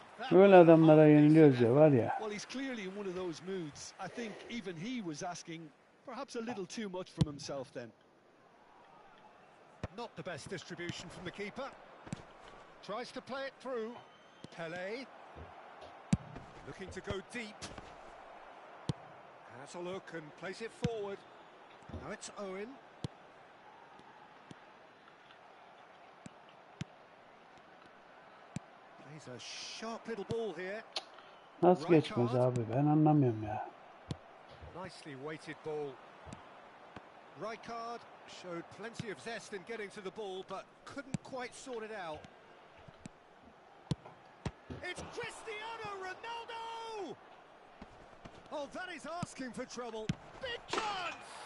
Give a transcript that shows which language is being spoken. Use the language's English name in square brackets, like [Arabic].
[Turkish] Böyle adamlara yeniliyoruz ya var ya. [English] Well, he's clearly in one of those moods. I think even he was asking perhaps a little too much from himself then. Not the best distribution from the keeper. Tries to play it through. Pele. Looking to go deep. Has a look and plays it forward. Now it's Owen. Plays a sharp little ball here. [Turkish] Nasıl geçmez abi ben anlamıyorum ya. [English] Nicely weighted ball. Rijkaard showed plenty of zest in getting to the ball, but couldn't quite sort it out. It's Cristiano Ronaldo! Oh, that is asking for trouble. Big chance!